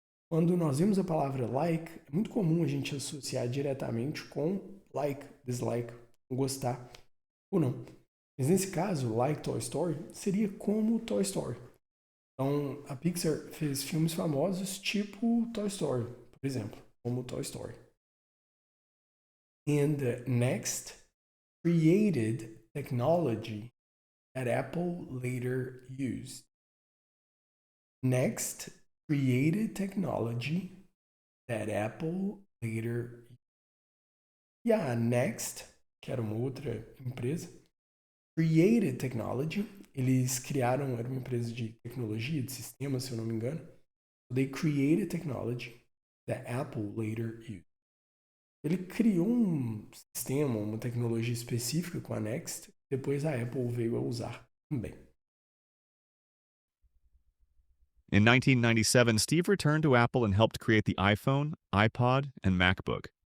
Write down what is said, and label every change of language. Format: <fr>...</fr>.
<pt>Quando nós vemos a palavra like, é muito comum a gente associar diretamente com like, dislike, gostar ou não. Mas nesse caso, like Toy Story, seria como Toy Story. Então, a Pixar fez filmes famosos tipo Toy Story, por exemplo, como Toy Story.</pt> <en>And Next created technology that Apple later used. Next created technology that Apple later used.</en> <pt>E a Next, que era uma outra empresa,</pt> <en>created technology.</en> <pt>Eles criaram, era uma empresa de tecnologia, de sistemas, se eu não me engano.</pt> <en>They created technology that Apple later used.</en> <pt>Ele criou um sistema, uma tecnologia específica com a Next, depois a Apple veio a usar também.</pt> <en>In 1997, Steve returned to Apple and helped create the iPhone, iPod, and MacBook.</en>